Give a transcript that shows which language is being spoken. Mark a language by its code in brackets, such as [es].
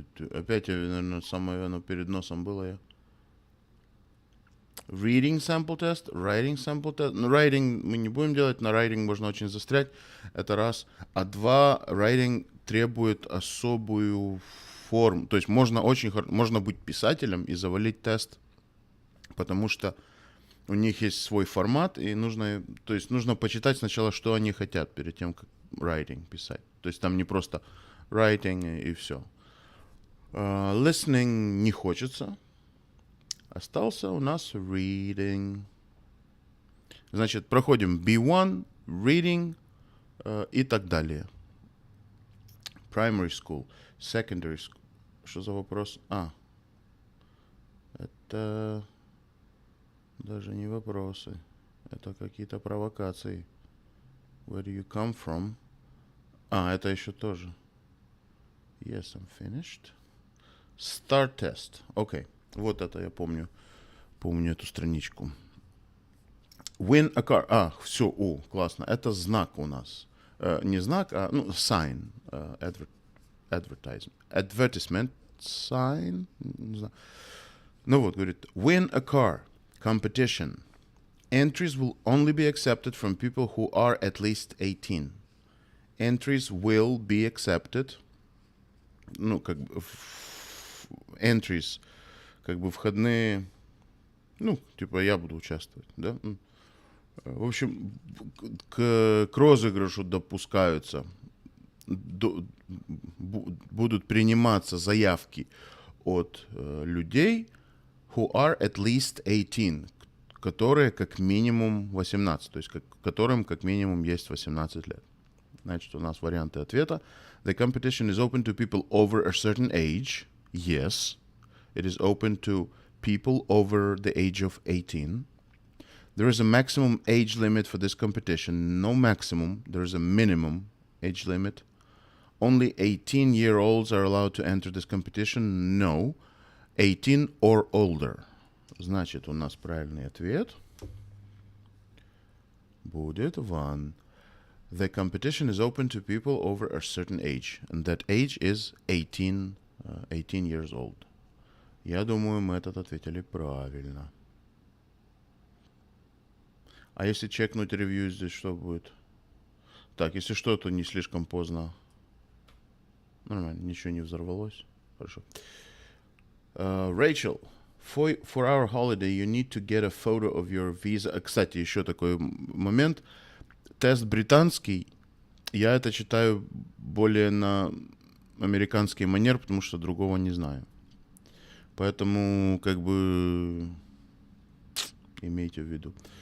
[ru] Опять, наверное, самое оно перед носом было я. [en] Reading sample test, writing sample test. [ru] Ну, writing мы не будем делать, на writing можно очень застрять. Это раз. А два, writing требует особую форму. То есть можно быть писателем и завалить тест, потому что у них есть свой формат, и нужно почитать сначала, что они хотят, перед тем, как writing писать. То есть там не просто writing и все. Listening не хочется. Остался у нас reading. Значит, проходим B1, reading и так далее. [en] Primary school, secondary school. [ru] Что за вопрос? Это даже не вопросы. Это какие-то провокации. [en] Where do you come from? [ru] Это еще тоже. [en] Yes, I'm finished. Start test. [ru] Окей. Вот это я помню. Помню эту страничку. [en] Win a car. [ru] Все, классно. Это знак у нас. Не знак, а ну, sign. [en] Advertisement sign. [ru] Не знаю. Ну вот, говорит, [en] win a car. Competition. Entries will only be accepted from people who are at least 18. Entries will be accepted. [ru] Ну, как бы entries, как бы входные, ну, типа я буду участвовать, да? В общем, к розыгрышу допускаются, будут приниматься заявки от людей [en] who are at least 18, [ru] которые как минимум 18, то есть которым как минимум есть 18 лет. Значит, у нас варианты ответа. [en] The competition is open to people over a certain age. Yes. It is open to people over the age of 18. There is a maximum age limit for this competition. No maximum. There is a minimum age limit. Only 18-year-olds are allowed to enter this competition. No. 18 or older. [ru] Значит, у нас правильный ответ будет one. [en] The competition is open to people over a certain age. And that age is 18 years old. [ru] Я думаю, мы этот ответили правильно. А если чекнуть ревью здесь, что будет? Так, если что, то не слишком поздно. Нормально, ничего не взорвалось. Хорошо. [en] Rachel, for our holiday you need to get a photo of your visa. [ru] Кстати, еще такой момент. Тест британский, я это читаю более на американский манер, потому что другого не знаю. Поэтому, как бы, имейте в виду.